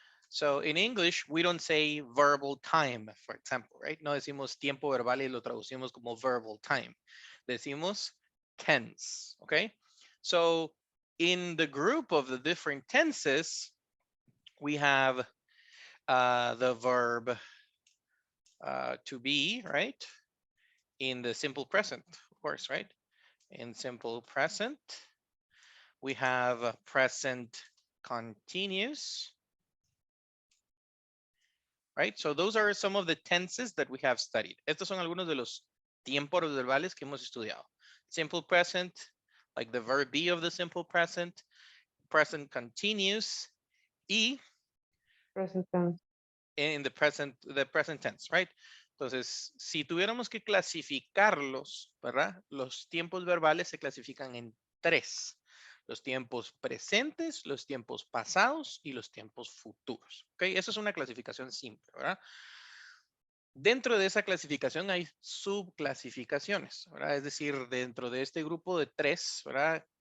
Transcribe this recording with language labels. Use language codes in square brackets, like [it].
[en] So in English, we don't say verbal time, for example, right? [es] No decimos tiempo verbal y lo traducimos como [en] verbal time. [es] Decimos tense, okay? [en] So in the group of the different tenses, we have the verb to be, right? In the simple present, of course, right? In simple present, we have present continuous, right? So those are some of the tenses that we have studied. [es] Estos son algunos de los tiempos verbales que hemos estudiado. [en] Simple present, like the verb be of the simple present continuous, y present tense. in the present tense, right? [es] Entonces, si tuviéramos que clasificarlos, ¿verdad? Los tiempos verbales se clasifican en tres. Los tiempos presentes, los tiempos pasados y los tiempos futuros. ¿Ok? Esa es una clasificación simple, ¿verdad? Dentro de esa clasificación hay subclasificaciones, ¿verdad? Es decir, dentro de este grupo de tres, ¿verdad?